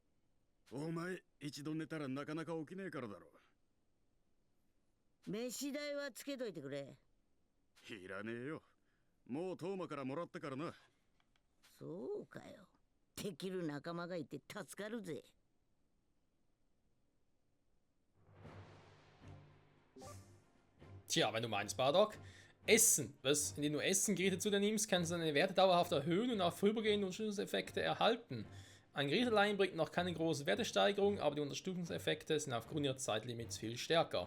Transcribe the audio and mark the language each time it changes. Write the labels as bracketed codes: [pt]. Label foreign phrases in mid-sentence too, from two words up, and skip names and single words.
[ja] お前一度寝たらなかなか起きねえからだろ。飯代はつけといてくれ。いらねえよ。もうトーマからもらってからな。そうかよ。できる仲間がいて助かるぜ。 [de] Tja, wenn du meinst, Bardock. Essen. Was? Indem du Essengerichte zu dir nimmst, kannst du deine Werte dauerhaft erhöhen und auch vorübergehende Unterstützungseffekte erhalten. Ein Gericht allein bringt noch keine große Wertesteigerung, aber die Unterstützungseffekte sind aufgrund ihres Zeitlimits viel stärker.